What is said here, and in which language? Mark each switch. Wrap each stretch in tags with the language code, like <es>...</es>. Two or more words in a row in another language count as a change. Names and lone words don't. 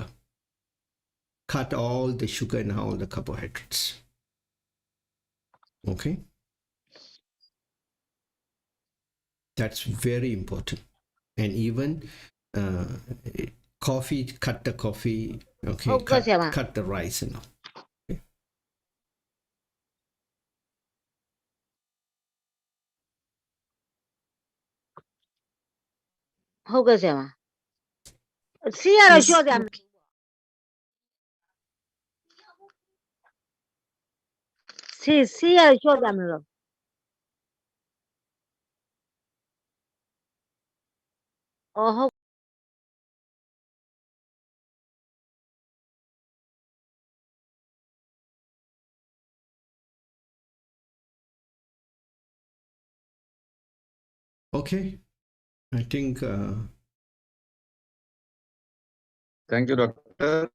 <en>Cut all the sugar and all the carbohydrates. Okay? That's very important. And even coffee, cut the coffee, okay? Okay, Sema. Cut the rice and all. Okay?</en> <my>ဟုတ်ကဲ့ဆရာမစီးရတော့လျှော့ကြမယ်စီးရလျှော့ကြမယ်လို့အော်ဟုတ်</my> <en>Okay. I think Thank you, doctor.</en>